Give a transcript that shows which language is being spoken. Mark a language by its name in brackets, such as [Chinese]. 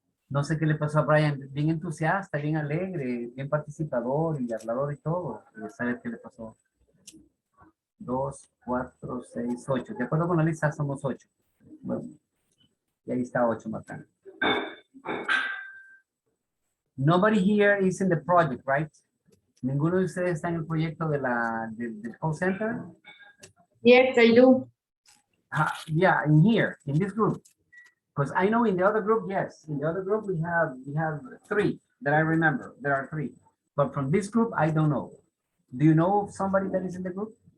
[Spanish] No sé qué le pasó a Brian, bien entusiasta, bien alegre, bien participador y hablador y todo. ¿Sabe qué le pasó? 2, 4, 6, 8. De acuerdo con la lista, somos 8. Bueno, y ahí está 8 marcando. [English] Nobody here is in the project, right? [Spanish] ¿Ninguno de ustedes está en el proyecto del call center? [English] Yes, I do. Yeah, in here, in this group. Because I know in the other group, yes. In the other group, we have 3 that I remember. There are 3. But from this group, I don't know. Do you know somebody that is in the group?